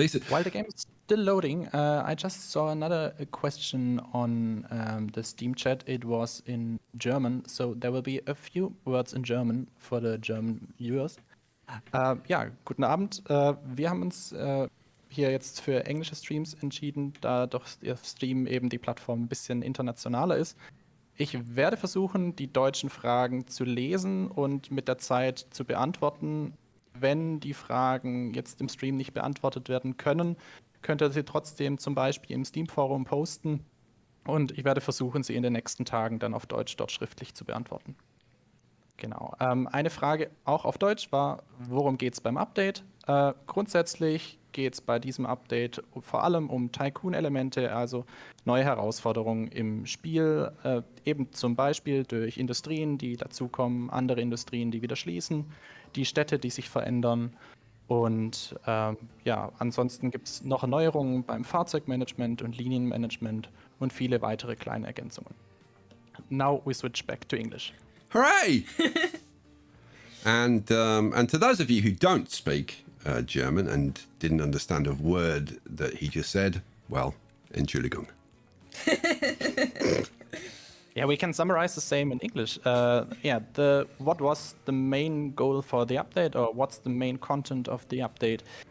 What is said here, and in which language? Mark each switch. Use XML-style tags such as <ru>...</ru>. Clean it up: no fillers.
<en>While the game is still loading, I just saw another question on the Steam chat. It was in German, so there will be a few words in German for the German viewers.</en> <de>Ja, guten Abend. Wir haben uns hier jetzt für englische Streams entschieden, da doch der Stream eben die Plattform ein bisschen internationaler ist. Ich werde versuchen, die deutschen Fragen zu lesen und mit der Zeit zu beantworten. Wenn die Fragen jetzt im Stream nicht beantwortet werden können, könnt ihr sie trotzdem zum Beispiel im Steam-Forum posten. Und ich werde versuchen, sie in den nächsten Tagen dann auf Deutsch dort schriftlich zu beantworten. Genau. Eine Frage auch auf Deutsch war, worum geht es beim Update? Grundsätzlich geht es bei diesem Update vor allem um Tycoon-Elemente, also neue Herausforderungen im Spiel, eben zum Beispiel durch Industrien, die dazukommen, andere Industrien, die wieder schließen, die Städte, die sich verändern. Und ja, ansonsten gibt es noch Erneuerungen beim Fahrzeugmanagement und Linienmanagement und viele weitere kleine Ergänzungen.</de> <en>Now we switch back to English. Hooray! And to those of you who don't speak German and didn't understand a word that he just said, well, Entschuldigung. Yeah, we can summarize the same in English. What was the main goal for the update, or what's the main content of the update?</en>